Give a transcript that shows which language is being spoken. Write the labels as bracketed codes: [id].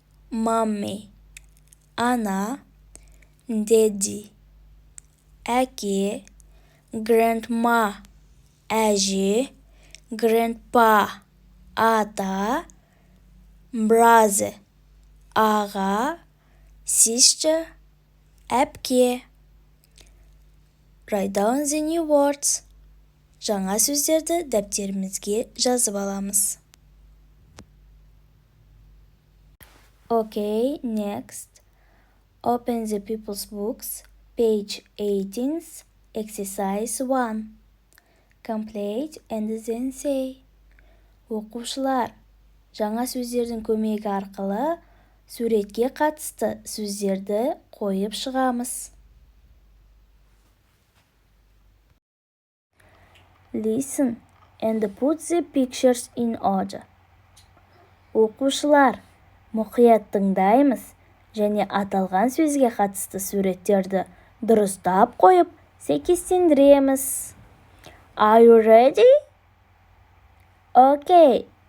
[en] Mommy, Anna, Daddy, Әке, Grandma, Әже, Grandpa, Ата, Brother, Аға, Sister, Әпке. Write down the new words. [kk] Жаңа сөздерді дәптерімізге жазып аламыз. [en] Okay, next. Open the people's books, page 18, exercise 1. Complete and then say. [kk] Оқушылар, жаңа сөздердің көмегі арқылы суретке қатысты сөздерді қойып шығамыз. [en] Listen and put the pictures in order. [kk] Оқушылар, мұқият тыңдаймыз және аталған сөзге қатысты суреттерді дұрыстап қойып, сәйкестендіреміз. [en] Are you ready? Okay.